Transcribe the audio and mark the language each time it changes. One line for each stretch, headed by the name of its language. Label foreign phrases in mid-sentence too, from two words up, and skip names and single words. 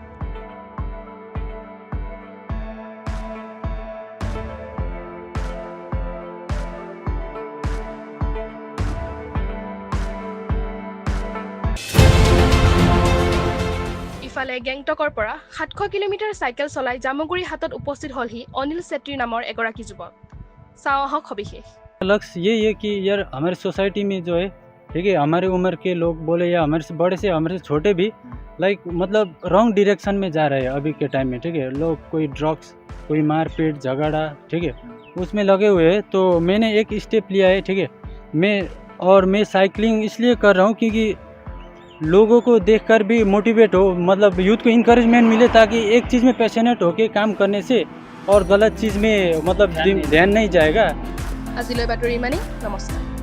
Assamese: ইফালে গেংটকৰ পৰা 700 কিলোমিটাৰ চাইকেল চলাই জামুগুৰি হাটত উপস্থিত হলহি অনিল চেত্ৰী নামৰ এগৰাকী যুৱক চাওঁহক সবিশেষ
Hindi: लक्ष्य यही है कि यार हमारी सोसाइटी में जो है ठीक है हमारे उम्र के लोग बोले या हमारे से बड़े से हमारे से छोटे भी लाइक मतलब
English: wrong direction
Hindi: में जा रहे हैं अभी के टाइम में ठीक है लोग कोई ड्रग्स कोई मारपीट झगड़ा ठीक है उसमें लगे हुए हैं तो मैंने एक स्टेप लिया है ठीक है मैं साइकिलिंग इसलिए कर रहा हूँ क्योंकि लोगों को देखकर भी मोटिवेट हो मतलब यूथ को इनकरेजमेंट मिले ताकि एक चीज़ में पैशनेट होके काम करने से और गलत चीज़ में मतलब ध्यान नहीं जाएगा
Assamese: আজিলৈ বাতৰি ইমানেই নমস্কাৰ